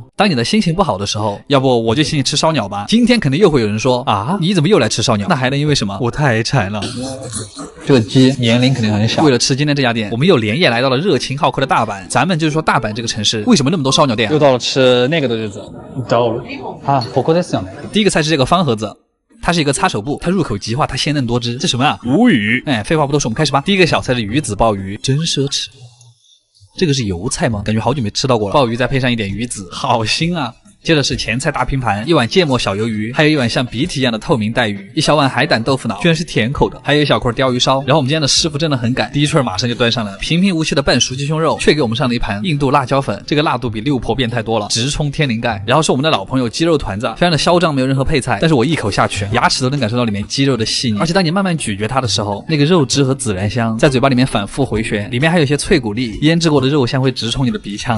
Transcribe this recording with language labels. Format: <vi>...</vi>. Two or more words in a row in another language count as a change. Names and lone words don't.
<zh>当你的心情不好的时候，要不我就请你吃烧鸟吧。今天肯定又会有人说啊，你怎么又来吃烧鸟？那还能因为什么？我太馋了。这个鸡年龄肯定很小。为了吃今天这家店，我们又连夜来到了热情好客的大阪。咱们就是说大阪这个城市为什么那么多烧鸟店？又到了吃那个的日子。到了啊，</zh> <ja>ここですよね。</ja> <zh>第一个菜是这个方盒子。它是一个擦手布，它入口即化，它鲜嫩多汁。这什么啊？无语。废话不多说，我们开始吧。第一个小菜是鱼子鲍鱼，真奢侈。这个是油菜吗？感觉好久没吃到过了。鲍鱼再配上一点鱼子，好腥啊！接着是前菜大拼盘，一碗芥末小鱿鱼，还有一碗像鼻涕一样的透明带鱼，一小碗海胆豆腐脑，居然是甜口的，还有一小块鲷鱼烧。然后我们今天的师傅真的很赶，第一串马上就端上来了，平平无奇的半熟鸡胸肉，却给我们上了一盘印度辣椒粉，这个辣度比六婆变态多了，直冲天灵盖。然后是我们的老朋友鸡肉团子，非常的嚣张，没有任何配菜，但是我一口下去，牙齿都能感受到里面鸡肉的细腻，而且当你慢慢咀嚼它的时候，那个肉汁和孜然香在嘴巴里面反复回旋，里面还有一些脆骨粒，腌制过的肉香会直冲你的鼻腔。</zh>